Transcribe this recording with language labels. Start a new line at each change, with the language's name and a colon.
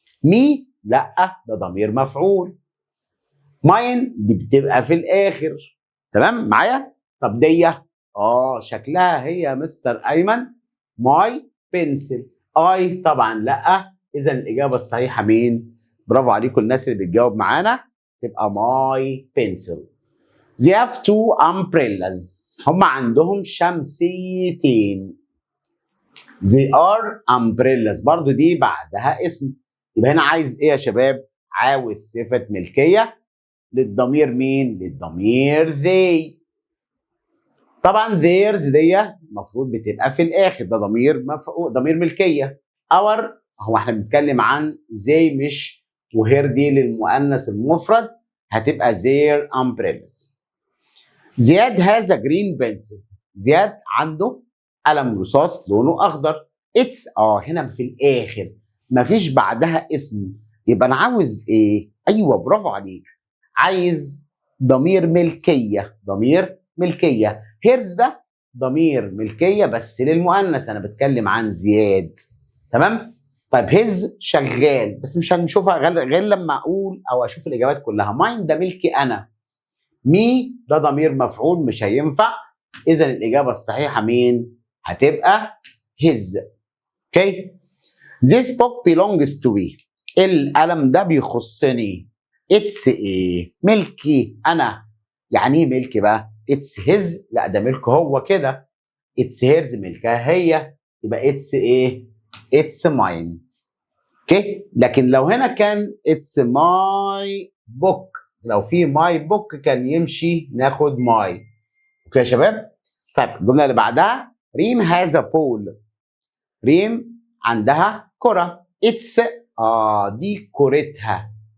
Arabic: مي لا ده ضمير مفعول. ماين دي بتبقى في الاخر. تمام معايا؟ طب دي شكلها هي يا مستر ايمن
English: My pencil.
Arabic: اي طبعا لا. اذا الاجابه الصحيحه مين؟ برافو عليكم الناس اللي بتجاوب معانا، تبقى
English: My pencil. They have two umbrellas.
Arabic: هم عندهم شمسيتين.
English: They are umbrellas.
Arabic: برضو دي بعدها اسم. يبقى هنا عايز ايه يا شباب؟ عاوز صفة ملكية للضمير مين؟ للضمير they. طبعا theirs دي المفروض بتبقى في الاخر، ده ضمير ملكية. our هو احنا بنتكلم عن زي مش، وهير دي للمؤنث المفرد هتبقى
English: their umbrellas.
Arabic: زياد has a green pencil. زياد عنده قلم رصاص لونه اخضر. اتس هنا في الاخر مفيش بعدها اسم، يبقى انا عاوز ايه؟ ايوه برافو عليك، عايز ضمير ملكيه. ضمير ملكيه. هيرز ده ضمير ملكيه بس للمؤنث، انا بتكلم عن زياد. تمام. طيب هيز شغال، بس مش هنشوفها غير لما اقول او اشوف الاجابات كلها. ماين ده ملكي انا. مي ده ضمير مفعول مش هينفع. اذا الاجابه الصحيحه مين؟ هتبقى هيز.
English: Okay. This book belongs to me.
Arabic: القلم ده بيخصني. It's ايه؟ ملكي انا. يعني ايه ملكي بقى؟
English: It's his.
Arabic: لا ده ملكه هو كده.
English: It's hers
Arabic: ملكها هي.
English: يبقى it's ايه؟ It's mine.
Arabic: اوكي؟ لكن لو هنا كان
English: it's my book،
Arabic: لو في my book كان يمشي ناخد my. اوكي يا شباب؟ طيب الجملة اللي بعدها ريم
English: has a ball.
Arabic: ريم عندها كرة. It's دي كرتها.